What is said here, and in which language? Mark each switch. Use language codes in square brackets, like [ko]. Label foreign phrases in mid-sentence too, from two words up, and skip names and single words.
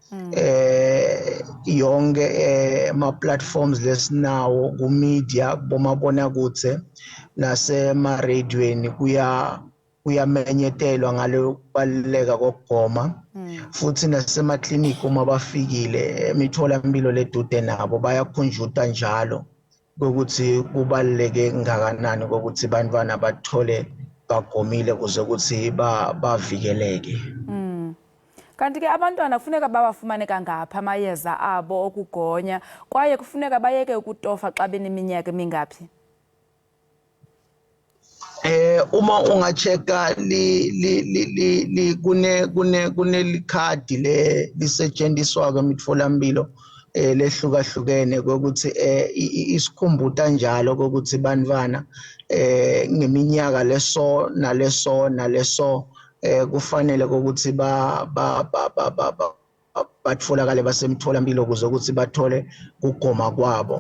[ss] Yonke ama platforms lesinawo ku media bomabona kutse nasema radioweni kuyamenyetelwa ngalo kubaluleka kokugoma. Futhi nasemakliniki uma bafikile emitholampilo ledude nabo bayakhunjuta njalo ukuthi kubaluleke ngakanani ukuthi bantwana bathole bagomile kuze ukuthi bavikeleke. [xh] Kanti ke abantwana kufuneka bawafumane kangaphi amayeza abo okugonya kwaye kufuneka bayeke ukutofa xa beneminyaka emingaphi? [ss] Uma ungacheka kune likhadi lisetshenziswa kwemitholampilo lehlukahlukene kokuthi isikhumbuta njalo kokuthi bantwana ngeminyaka leso naleso kufanele ukuthi batfolakale basemtholampilo ukuze ukuthi bathole ukugoma kwabo.